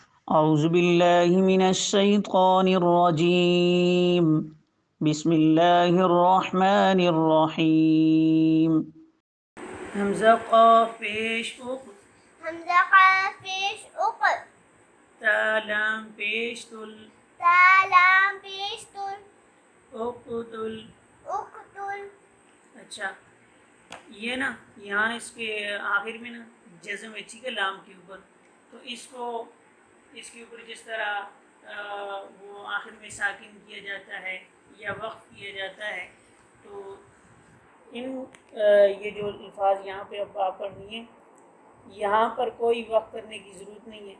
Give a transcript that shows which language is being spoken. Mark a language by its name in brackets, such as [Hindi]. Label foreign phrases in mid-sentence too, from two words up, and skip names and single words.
[Arabic] أعوذ بالله من الشيطان الرجيم. بسم الله الرحمن الرحيم. [Urdu] حمزہ قاف پیش اق، حمزہ قاف پیش اق، تا لام پیش تل، تا لام پیش تل، [Arabic] اقتل. اقتل. [Urdu] اچھا، یہ نا یہاں اس کے آخر میں نا جزم ہے، ٹھیک ہے، لام کے اوپر. تو اس کے اوپر جس طرح وہ آخر میں ساکن کیا جاتا ہے یا وقف کیا جاتا ہے، تو یہ جو الفاظ یہاں پہ اب آپ پڑھنی ہے، یہاں پر کوئی وقف کرنے کی ضرورت نہیں ہے.